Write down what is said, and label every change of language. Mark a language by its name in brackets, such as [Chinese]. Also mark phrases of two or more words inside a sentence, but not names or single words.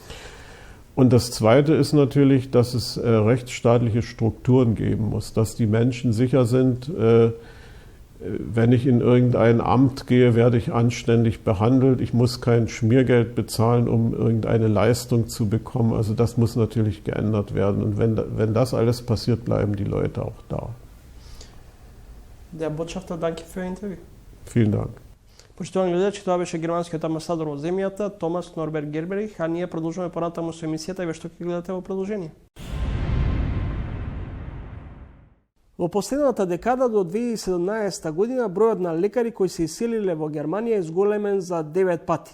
[German] Und das Zweite ist natürlich, dass es rechtsstaatliche Strukturen geben muss, dass die Menschen sicher sind, wenn ich in irgendein Amt gehe, werde ich anständig behandelt. Ich muss kein Schmiergeld bezahlen, um irgendeine Leistung zu bekommen. Also das muss natürlich geändert werden. Und wenn das alles passiert, bleiben die Leute auch da. Der Botschafter, danke für das Interview. Vielen Dank. [Macedonian] Почитувани гледачи, тоа беше германскиот амбасадор во земјата, Томас Норберт Герберих, а ние продолжуваме понатаму со емисијата и ве што ќе гледате во продолжение. Во последната декада до 2017 година бројот на лекари кои се иселиле во Германија е зголемен за 9 пати.